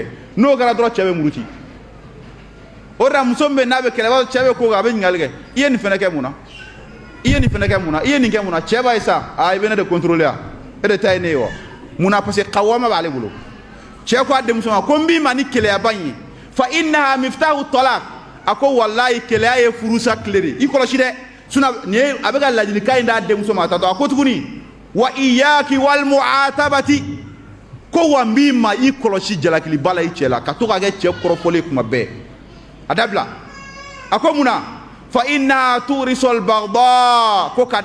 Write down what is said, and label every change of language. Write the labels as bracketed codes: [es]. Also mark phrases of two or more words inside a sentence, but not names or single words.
[bm] n'o kɛra dɔrɔn cɛ bɛ muruti o de la muso min bɛ n'a bɛ kɛlɛ b'a cɛ bɛ ko a bɛ ɲininkali kɛ i ye nin fɛnɛ kɛ mun na i ye nin fɛnɛ kɛ mun na i ye nin kɛ mun na cɛ b'a ye sa i bɛ ne de contrôler wa e de ta ye ne ye wa mun na [fr] parce que [bm] kawama b'ale bolo cɛ ko a denmuso ma ko n b'i ma ni keleyaba in ye [ar] فإنها مفتاح الطلاق [bm] a ko walayi keleya ye furusa tile de i kɔlɔsi dɛ sinon nin ye a bɛ ka ladilikan in d'a denmuso ma a tatɔ a ko tuguni [ar] وإياكِ والمعاتبة [bm] ko wa n b'i ma i kɔlɔsi jalakiliba la i cɛ la ka to ka kɛ cɛ kɔrɔfɔlen kuma bɛɛ a dabila a ko mun na [ar] فإنها تورث البغضاء [bm] ko ka